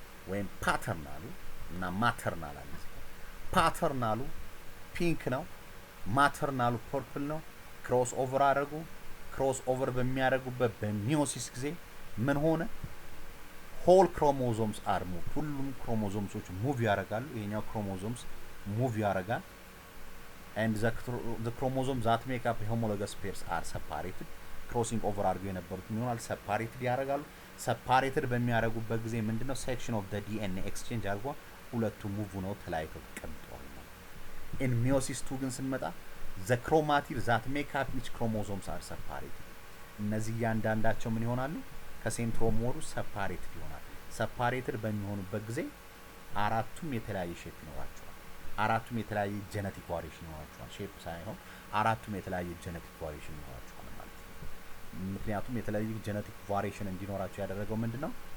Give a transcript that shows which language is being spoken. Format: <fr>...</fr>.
<am>ወይም ፓተርናሉ እና ማተርናል አለ። ፓተርናሉ ፒንክ ነው። ማተርናሉ ፐርፕል ነው። ክሮስ ኦቨር አደረጉ። ክሮስ ኦቨር በሚያደርጉበት በሚዮሲስ ጊዜ ምን ሆነ?</am> <en>whole chromosomes are moved</en> <am>ሁሉም ክሮሞሶምሶች ሙቭ ያደርጋሉ። ይሄኛው ክሮሞሶምስ ሙቭ ያደርጋል</am> <en>and the chromosomes that make up homologous pairs are separated.</en> <am>crossing over አድርገው የነበሩት ይሆናል separated ያደርጋሉ። separated በሚያደርጉበት ጊዜ ምንድነው</am> <en>section of the DNA exchange</en> <am>አድርጎ ሁለቱ ሙቭ ነው ተለያይተው ተቀምጠዋል። in meiosis 2 ግን ስንመጣ</am> <en>the chromatids that make up each chromosomes are separated.</en> <am>እነዚህ ያንዳንዳቸው ምን ይሆናሉ? ከሴንትሮሞሩ separated ይሆናል። separated በሚሆኑበት ጊዜ አራቱም የተለያየ ሼፕ ይኖራቸዋል። አራቱም የተለያየ ጄኔቲክ ቫሪዬሽን ይኖራቸዋል። ሼፕ ሳይሆን አራቱም የተለያየ ጄኔቲክ ቫሪዬሽን ይኖራቸዋል ማለት ነው። ምክንያቱም የተለያየ ጄኔቲክ ቫሪዬሽን እንዲኖራቸው ያደረገው ምንድነው?</am>